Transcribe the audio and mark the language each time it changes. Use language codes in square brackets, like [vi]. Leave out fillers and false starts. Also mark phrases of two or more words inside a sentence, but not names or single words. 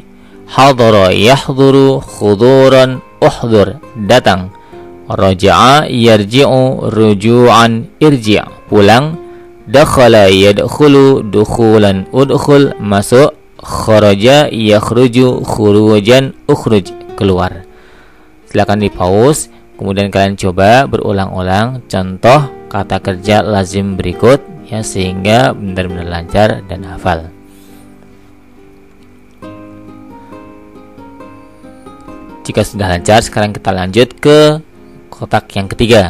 [ar] حضر يحضر حضورا احضر, datang. رجع يرجع رجوعا ارجع', pulang. دخل يدخل دخولا ادخل, masuk. خرج يخرج خروجا اخرج, [id] keluar. Silakan di-pause, kemudian kalian coba berulang-ulang contoh kata kerja lazim berikut ya sehingga benar-benar lancar dan hafal. Jika sudah lancar, sekarang kita lanjut ke kotak yang ketiga.